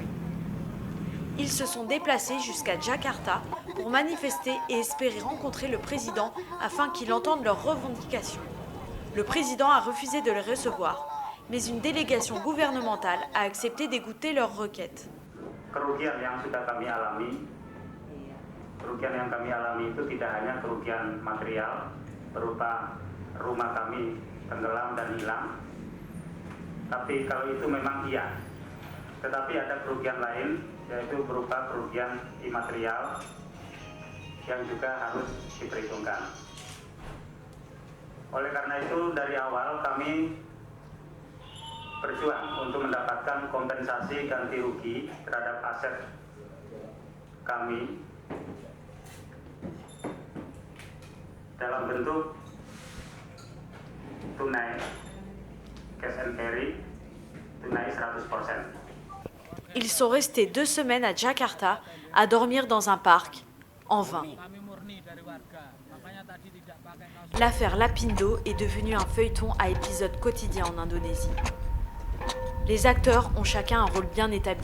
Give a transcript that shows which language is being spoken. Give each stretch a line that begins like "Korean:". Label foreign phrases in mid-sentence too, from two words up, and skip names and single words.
French: Ils se sont déplacés jusqu'à Jakarta pour manifester et espérer rencontrer le président afin qu'il entende leurs revendications. Le président a refusé de les recevoir, mais une délégation gouvernementale a accepté d'écouter leurs requêtes.
Indonesian: kerugian yang sudah kami alami. Kerugian yang kami alami itu tidak hanya kerugian material berupa rumah kami tenggelam dan hilang, tapi kalau itu memang iya. Tetapi ada kerugian lain, yaitu berupa kerugian imaterial yang juga harus diperhitungkan. Oleh karena itu dari awal kami berjuang untuk mendapatkan kompensasi ganti rugi terhadap aset kami dalam bentuk tunai,
English: cash and carry,
Indonesian: tunai 100%.
French: Ils sont restés 2 semaines à Jakarta à dormir dans un parc, en vain. L'affaire Lapindo est devenue un feuilleton à épisodes quotidiens en Indonésie. Les acteurs ont chacun un rôle bien établi.